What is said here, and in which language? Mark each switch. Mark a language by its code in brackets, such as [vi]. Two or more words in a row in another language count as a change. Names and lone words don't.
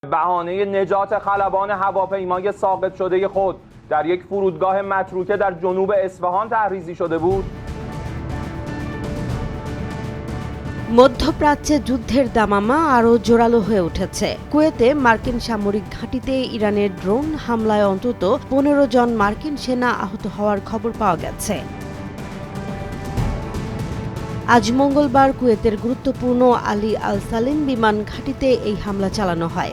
[fa] بهانه نجات خلبان هواپیمای ساقط شده خود در یک فرودگاه متروکه در جنوب اصفهان تحریزی شده بود। [bn] মধ্যপ্রাচ্যে যুদ্ধের দামামা আরও জোরালো হয়ে উঠেছে। কুয়েতে মার্কিন সামরিক ঘাঁটিতে ইরানের ড্রোন হামলায় অন্তত 15 জন মার্কিন সেনা আহত হওয়ার খবর পাওয়া গেছে। আজ মঙ্গলবার কুয়েতের গুরুত্বপূর্ণ আলী আল সালিম বিমান ঘাঁটিতে এই হামলা চালানো হয়।